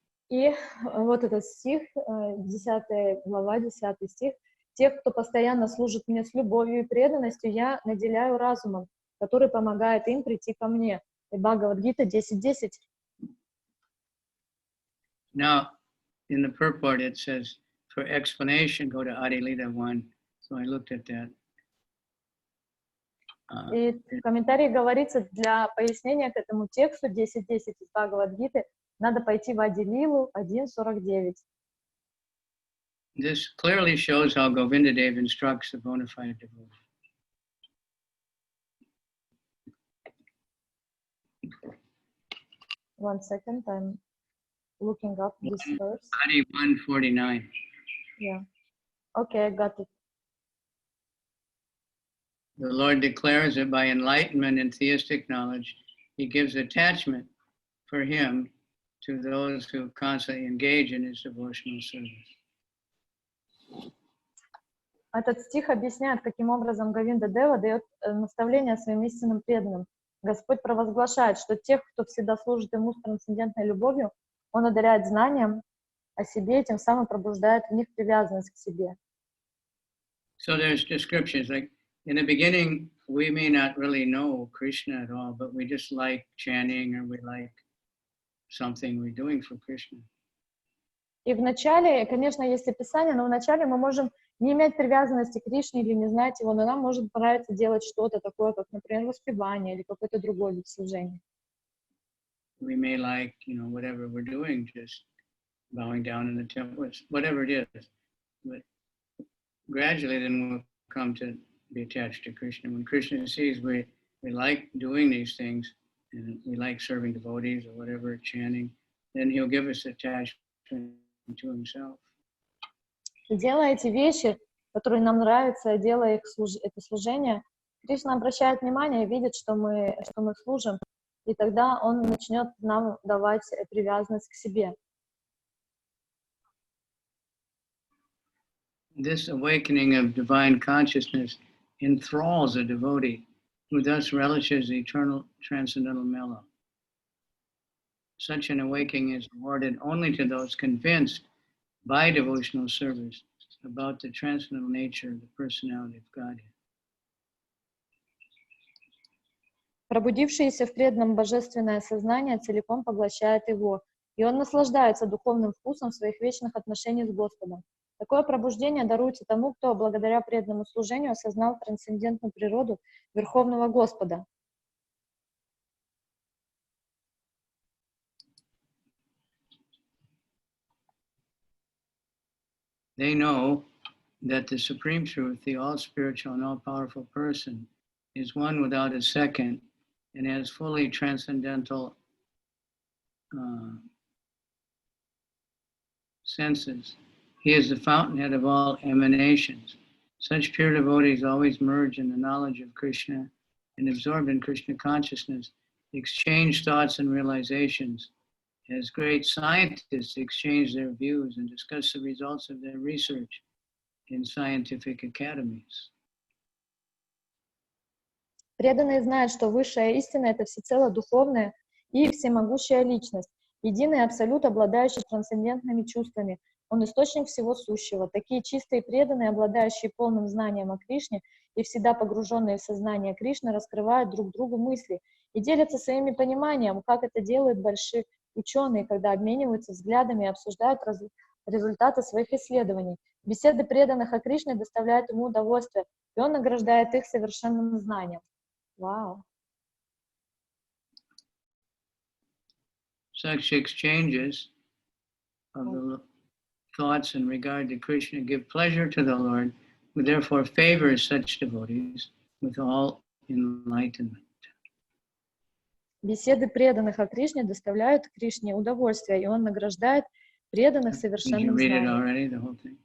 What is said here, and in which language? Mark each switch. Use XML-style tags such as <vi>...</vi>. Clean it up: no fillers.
<ru>И вот этот стих, 10 глава, 10 стих. Тех, кто постоянно служит мне с любовью и преданностью, я наделяю разумом, который помогает им прийти ко мне. И Бхагавад-гита 10:10.</ru> <en>Now, in the purport it says, for explanation, go to Ātmārāma 1. So I looked at that.</en> <ru>И в комментарии говорится, для пояснения к этому тексту 10:10 из Бхагавад-гиты надо пойти в Ādi-лилу 1.49.</ru> <en>This clearly shows how Govinda Dev instructs the bona fide devotee. One second, I'm looking up this verse. Ādi 1:49. Yeah. Okay, I got it. The Lord declares that by enlightenment and theistic knowledge, he gives attachment for him to those who constantly engage in his devotional service.</en> <ru>Этот стих объясняет, каким образом Говинда Дева дает наставления своим истинным преданным. Господь провозглашает, что тех, кто всегда служит ему с трансцендентной любовью, он одаряет знанием о себе и тем самым пробуждает в них привязанность к себе.</ru> <en>So there's descriptions like, in the beginning, we may not really know Krishna at all, but we just like chanting or we like something we're doing for Krishna.</en> <ru>И вначале, конечно, есть описание, но вначале мы можем не иметь привязанности к Кришне или не знать его, но нам может понравиться делать что-то такое, как, например, воспевание или какой-то другой вид служения.</ru> <en>We may like, whatever we're doing, just bowing down in the temple, whatever it is. But gradually then we'll come to be attached to Krishna. When Krishna sees we like doing these things and we like serving devotees or whatever, chanting, then he'll give us attachment to himself.</en> <ru>Делая эти вещи, которые нам нравятся, делая это служение, Кришна обращает внимание и видит, что мы служим, и тогда он начнет нам давать привязанность к себе.</ru> <en>This awakening of divine consciousness enthralls a devotee who thus relishes the eternal transcendental mellow. Such an awakening is awarded only to those convinced by devotional service about the transcendental nature of the personality of Godhead.</en> <ru>Пробудившееся в преданном божественное сознание целиком поглощает его, и он наслаждается духовным вкусом своих вечных отношений с Господом. Такое пробуждение даруется тому, кто благодаря преданному служению осознал трансцендентную природу Верховного Господа.</ru> <en>they know that the Supreme Truth, the all-spiritual and all-powerful person, is one without a second and has fully transcendental senses. He is the fountainhead of all emanations. Such pure devotees always merge in the knowledge of Krishna and absorb in Krishna consciousness, exchange thoughts and realizations. As great scientists exchange their views and discuss the results of their research in scientific academies.</en> <ru>Преданные знают, что высшая истина — это всецело духовная и всемогущая личность, единый абсолют, обладающий трансцендентными чувствами. Он источник всего сущего. Такие чистые преданные, обладающие полным знанием о Кришне и всегда погруженные в сознание Кришны, раскрывают друг другу мысли и делятся своими пониманием, как это делают большие ученые, когда обмениваются взглядами и обсуждают результаты своих исследований. Беседы преданных о Кришне доставляют ему удовольствие, и он награждает их совершенным знанием. Вау!</ru> <en>Such exchanges of the thoughts in regard to Krishna give pleasure to the Lord, who therefore favors such devotees with all enlightenment.</en> <ru>Беседы преданных о Кришне доставляют Кришне удовольствие, и он награждает преданных совершенным знанием.</ru>